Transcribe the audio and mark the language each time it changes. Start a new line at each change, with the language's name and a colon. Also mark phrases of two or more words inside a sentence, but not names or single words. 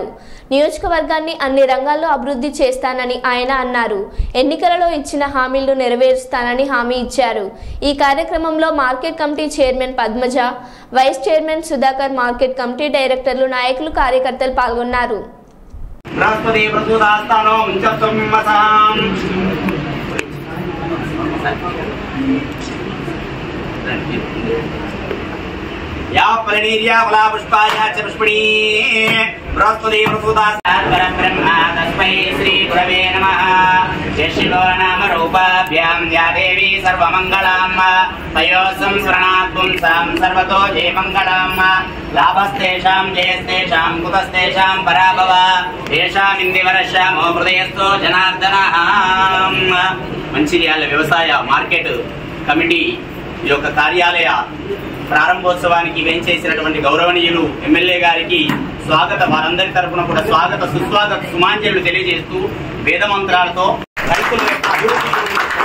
Telugu: నియోజకవర్గాన్ని అన్ని రంగాల్లో అభివృద్ధి చేస్తానని ఆయన అన్నారు. ఎన్నికలలో ఇచ్చిన హామీలను నెరవేరుస్తానని హామీ ఇచ్చారు. ఈ కార్యక్రమంలో మార్కెట్ కమిటీ చైర్మన్ పద్మజ, వైస్ చైర్మన్ సుధాకర్, మార్కెట్ కమిటీ డైరెక్టర్లు, నాయకులు, కార్యకర్తలు పాల్గొన్నారు.
Sanskrit: या परिणीर्या फला पुष्पाया च पुष्पिणी बृहस्पति प्रसूतास्तात् परं ब्रह्मा तस्मै श्री गुरवे नमः जय शिवो नाम रूपाभ्यां या देवी सर्वमङ्गलां तयोः संस्मरणात् पुंसां सर्वतो जयमङ्गलां लाभस्तेषां जयस्तेषां कुतस्तेषां पराभव येषामिन्दिवरश्यामो हृदयस्थो जनार्दनः.
Telugu: మంచిర్యాల వ్యవసాయ మార్కెట్ కమిటీ ఈ యొక్క కార్యాలయ ప్రారంభోత్సవానికి వేంచేసినటువంటి గౌరవనీయులు ఎమ్మెల్యే గారికి వారందరి తరఫున కూడా స్వాగత సుస్వాగత సుమాంజలు తెలియజేస్తూ వేద మంత్రాలతో రైతుల యొక్క అభివృద్ధి